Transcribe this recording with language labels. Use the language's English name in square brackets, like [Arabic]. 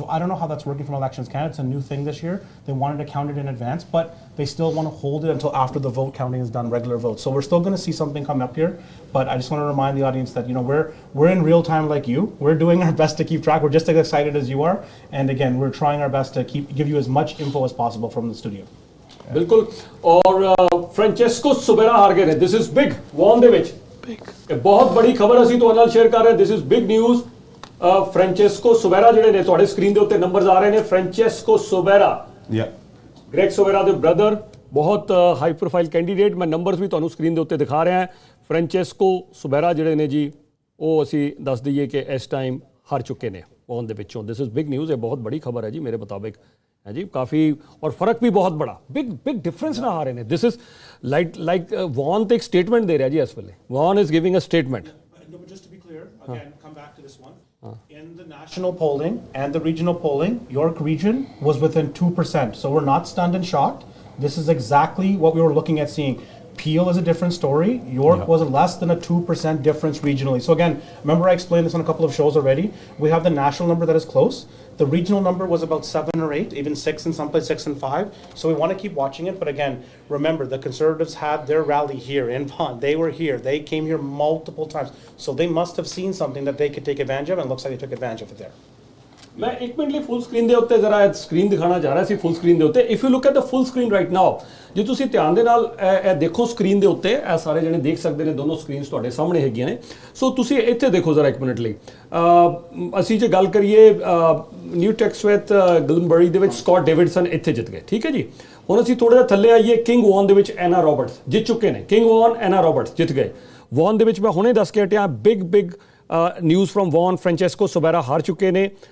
[English] So I don't know how that's working from Elections Canada. It's a new thing this year. They wanted to count it in advance, but they still want to hold it until after the vote counting is done, regular votes. So we're still going to see something come up here, but I just want to remind the audience that we're in real time like you. We're doing our best to keep track. We're just as excited as you are, and again, we're trying our best to give you as much info as possible from the studio. [Punjabi] ਬਿਲਕੁਲ ਔਰ ਫ੍ਰੈਂਚੈਸਕੋ ਸੁਬੇਰਾ ਹਾਰ ਗਏ ਨੇ this is big won ਦੇ ਵਿੱਚ ਇਹ ਬਹੁਤ ਬੜੀ ਖਬਰ ਅਸੀਂ ਤੁਹਾਡੇ ਨਾਲ ਸ਼ੇਅਰ ਕਰ ਰਹੇ [English] this is big news [Punjabi] ਫ੍ਰੈਂਚੈਸਕੋ ਸੁਬੇਰਾ ਜਿਹੜੇ ਨੇ ਤੁਹਾਡੇ ਸਕਰੀਨ ਦੇ ਉੱਤੇ ਨੰਬਰਸ ਆ ਰਹੇ ਨੇ ਫ੍ਰੈਂਚੈਸਕੋ ਸੁਬੇਰਾ ਗ੍ਰੈਗ ਸੁਬੇਰਾ ਦੇ ਬ੍ਰਦਰ ਬਹੁਤ ਹਾਈ ਪ੍ਰੋਫਾਈਲ ਕੈਂਡੀਡੇਟ ਮੈਂ ਨੰਬਰਸ ਵੀ ਤੁਹਾਨੂੰ ਸਕਰੀਨ ਦੇ ਉੱਤੇ ਦਿਖਾ ਰਿਹਾ ਹਾਂ ਫ੍ਰੈਂਚੈਸਕੋ ਸੁਬੇਰਾ ਜਿਹੜੇ ਨੇ ਜੀ ਉਹ ਅਸੀਂ ਦੱਸ ਦਈਏ ਕਿ ਇਸ ਟਾਈਮ ਹਾਰ ਚੁੱਕੇ ਨੇ ਵੌਨ ਦੇ ਵਿੱਚੋਂ [English] this is big news [Punjabi] ਇਹ ਬਹੁਤ ਬੜੀ ਖਬਰ ਹੈ ਜੀ ਮੇਰੇ ਮੁਤਾਬਿਕ [Hindi] है जी काफ़ी और फ़र्क भी बहुत बड़ा बिग डिफरेंस ना आ रहे हैं दिस इज लाइक वॉन तो एक स्टेटमेंट दे रहा है जी इस वेले von is giving a statement [English] No, but just to be clear, again, come back to this one. In the national polling and the regional polling, York region was within 2%. So we're not stunned and shocked. This is exactly what we were looking at seeing. Peel is a different story. York was less than a 2% difference regionally. So again, remember I explained this on a couple of shows already. We have the national number that is close. The regional number was about 7 or 8, even 6 in some place, 6 and 5. So we want to keep watching it. But again, remember the Conservatives had their rally here in Vaughan. They were here. They came here multiple times. So they must have seen something that they could take advantage of, and it looks like they took advantage of it there. [Hindi] मैं एक minute [Punjabi] ਲਈ ਫੁੱਲ screen ਦੇ ਉੱਤੇ ਜ਼ਰਾ screen ਦਿਖਾਣਾ ਜਾ ਰਿਹਾ ਸੀ ਫੁੱਲ screen ਦੇ ਉੱਤੇ [English] if you look at the full screen right now [Punjabi] ਜੇ ਤੁਸੀਂ ਧਿਆਨ ਦੇ ਨਾਲ ਇਹ ਦੇਖੋ ਸਕਰੀਨ ਦੇ ਉੱਤੇ ਇਹ ਸਾਰੇ ਜਣੇ ਦੇਖ ਸਕਦੇ ਨੇ ਦੋਨੋਂ ਸਕਰੀਨਸ ਤੁਹਾਡੇ ਸਾਹਮਣੇ ਹੈਗੀਆਂ ਨੇ ਸੋ ਤੁਸੀਂ ਇੱਥੇ ਦੇਖੋ ਜ਼ਰਾ ਇੱਕ ਮਿੰਟ ਲਈ ਅਸੀਂ ਜੇ ਗੱਲ ਕਰੀਏ ਨਿਊ ਟੈਕਸਵੈਥ ਗਲਨਬਰੀ ਦੇ ਵਿੱਚ ਸਕਾਟ ਡੇਵਿਡਸਨ ਇੱਥੇ ਜਿੱਤ ਗਏ ਠੀਕ ਹੈ ਜੀ ਹੁਣ ਅਸੀਂ ਥੋੜਾ ਜਿਹਾ ਥੱਲੇ ਆਈਏ ਕਿੰਗ ਵੌਨ ਦੇ ਵਿੱਚ ਐਨਾ ਰੋਬਰਟਸ ਜਿੱਤ ਚੁੱਕੇ ਨੇ ਕਿੰਗ ਵੌਨ ਐਨਾ ਰੋਬਰਟਸ ਜਿੱਤ ਗਏ ਵੌਨ ਦੇ ਵਿੱਚ ਮੈਂ ਹੁਣੇ ਦੱਸ ਕੇ ਹਟਿਆ ਬਿਗ ਨਿਊਜ਼ ਫਰਮ ਵੌਨ ਫ੍ਰੈਂਚੈਸਕੋ ਸੁਬੇਰਾ ਹਾਰ ਚੁੱਕੇ ਨੇ